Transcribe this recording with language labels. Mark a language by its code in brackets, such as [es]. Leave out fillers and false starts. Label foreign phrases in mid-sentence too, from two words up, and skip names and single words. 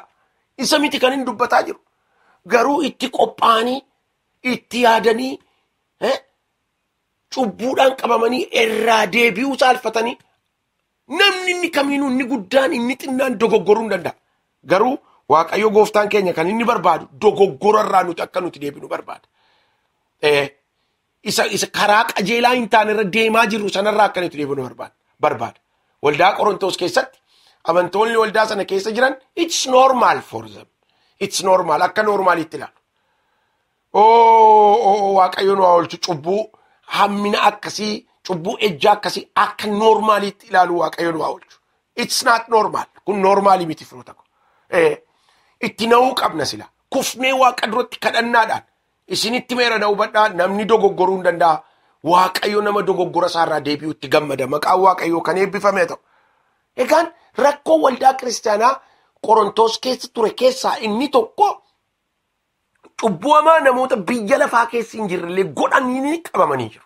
[om] Isa miti kan hin dubbataa jiru. Garuu itti qophaa'anii, itti yaadanii, cubbuudhaan qabamanii irraa deebi'uu saalfatanii namni inni kamiinuu inni guddaan inni xinnaan dogoggoruu hin danda'a. Garuu Waaqayyo gooftaan keenya kan inni barbaadu dogoggorarraa nuti akka nuti deebinu barbaada. Isa karaa qajeelaa hin taane irra deemaa jirru sanarraa akka nuti deebinu barbaada. Waldaa Qorontoos keessatti amantoonni waldaa sana keessa jiran [en] it's normal for them. It's normal [om] akka normaalitti ilaalu. Waaqayyo nu haa oolchu cubbuu hammina akkasii cubbuu ejjaa akkasii akka normaalitti ilaalu Waaqayyo nu haa oolchu. [en] It's not normal. [om] Kun normaalii miti firoota ko. Itti na'uu qabna sila. Kufnee Waaqa duratti kadhannaadhaan isinitti meera na hubadhaa namni dogoggoruu hin danda'a. Waaqayyo nama dogoggora isaarraa deebi'utti gammada. Maqaan Waaqayyoo kan eebbifame ta'u. Egaan rakkoo waldaa kiristaanaa Qorontoos keessa ture keessaa inni tokko cubbuu hamaa namoota biyya lafaa keessa hin jirrellee godhanii qabamanii jiru.